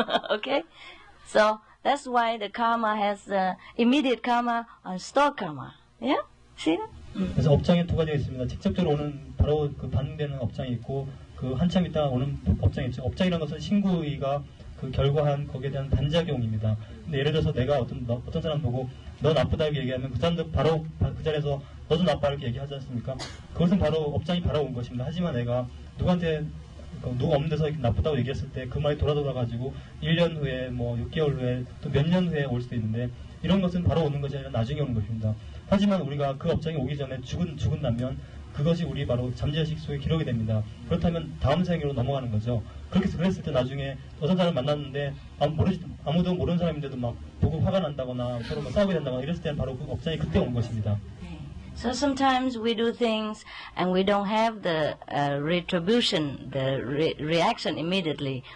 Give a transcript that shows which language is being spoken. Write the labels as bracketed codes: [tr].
[en] Okay? So that's why the karma has immediate karma and store karma. Yeah? See that? [ko] 그래서 업장이 두 가지가 있습니다. 직접적으로 오는 바로 그 반응되는 업장이 있고 그 한참 있다 오는 업장이 있죠. 업장이라는 것은 신구의가 그 결과한 거기에 대한 반작용입니다. 근데 예를 들어서 내가 어떤 사람 보고 너 나쁘다 이렇게 얘기하면 그 사람도 바로 그 자리에서 너도 나빠 이렇게 얘기하지 않습니까? 그것은 바로 업장이 바로 온 것입니다. 하지만 내가 누구한테 누가 없는 데서 나쁘다고 얘기했을 때 그 말이 돌아가지고 1년 후에 뭐 6개월 후에 또 몇 년 후에 올 수도 있는데 이런 것은 바로 오는 것이 아니라 나중에 오는 것입니다. 하지만 우리가 그 업장에 오기 전에 죽은 나면 그것이 우리 바로 잠재의식 속에 기록이 됩니다. 그렇다면 다음 생으로 넘어가는 거죠. 그랬을 때 나중에 어떤 사람 만났는데 아무도 모르는 사람인데도 막 보고 화가 난다거나 서로 막 싸우게 된다거나 이랬을 때는 바로 그 업장이 그때 온 것입니다. [en] So sometimes we do things and we don't have the retribution, the reaction immediately.